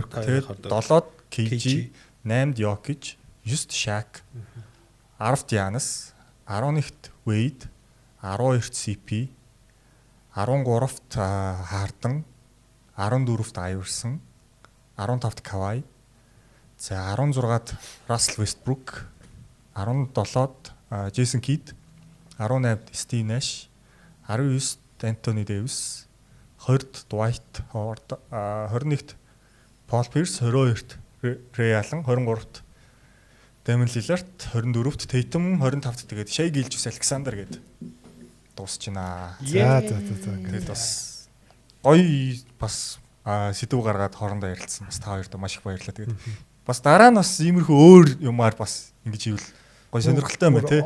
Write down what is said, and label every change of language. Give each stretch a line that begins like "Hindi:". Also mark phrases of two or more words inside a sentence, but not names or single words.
Mongolian: Тэгээд 7-д KG, 8-д Jokic, 9-т Shaq, 10-т Giannis, 11-т Wade, 12-т CP, 13-т Harden, 14-т Iverson, 15-т Kawhi, за 16-д Russell Westbrook, 17-д Jason Kidd, 18-д Steve Nash, 19-д Anthony Davis, 20-д Dwight Howard, 21-д Paul Pierce, 22-д Ray Allen, 23-д Damian Lillard, 24-д Tatum, 25-д тэгээд Shai Gilgeous-Alexander гээд дуусч байна. За. Тэгээд бас гоё бас сэдв гаргаад хоорондоо ярилцсан. Бас та хоёрт маш их баярлалаа. Тэгээд бас дараа нь бас иймэрхүү өөр юмар бас ингэж ивэл гоё сонирхолтой юм байна тий.